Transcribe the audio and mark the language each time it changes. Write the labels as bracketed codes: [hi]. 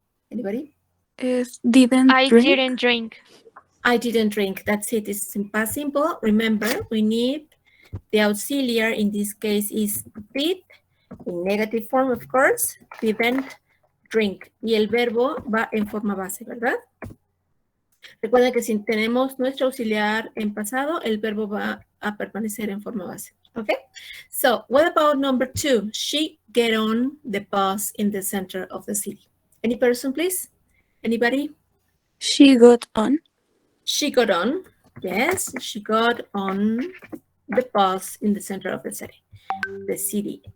[en] Anybody? Didn't I drink. didn't drink. I didn't drink. That's it. It's in past simple. Remember, we need the auxiliary. In this case is did. In negative form, of course. Didn't drink. [es] Y el verbo va en forma base, ¿verdad? Recuerden que si tenemos nuestro auxiliar en pasado, el verbo va a permanecer en forma base. [en] Okay? So, what about number 2? She get on the bus in the center of the city. Any person, please? Anybody? She got on. She got on. Yes, she got on the bus in the center of the city.